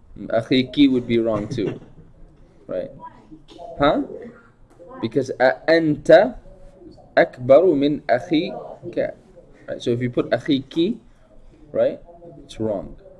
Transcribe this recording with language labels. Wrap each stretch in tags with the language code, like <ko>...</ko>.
<en>أخيكي would be wrong too. Right? Huh? Because</en> <ar>أنت أكبر من أخيك.</ar> <en>Right? So if you put أخيكي, right, it's wrong.</en>